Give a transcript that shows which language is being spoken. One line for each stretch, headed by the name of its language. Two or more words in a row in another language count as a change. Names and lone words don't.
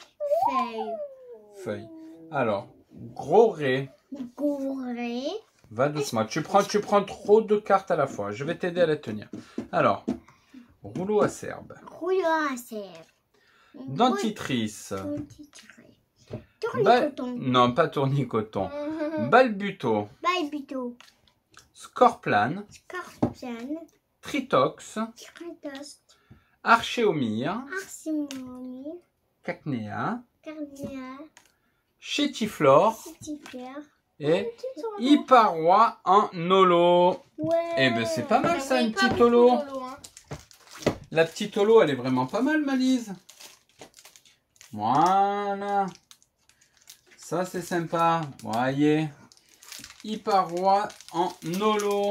French: Feuille. Alors, gros ré. Gouré. Va doucement. Tu prends trop de cartes à la fois. Je vais t'aider à les tenir. Alors, rouleau à serbe. Rouleau à serre. Dentifrice. Tournicoton. Non, pas tournicoton. Balbuto. Balbuto. Scorplan. Scorpion. Tritox. Tritos. Archéomir, Arsimoni, Cacnea, Cardia, Chétiflore Citifère. et Hyparoi en holo. Ouais. Eh ben c'est pas mal ça, J'en une ai pas petite beaucoup holo. d'holo, hein. La petite holo, elle est vraiment pas mal, Malise. Voilà. Ça, c'est sympa. Voyez. Hyparoi en holo.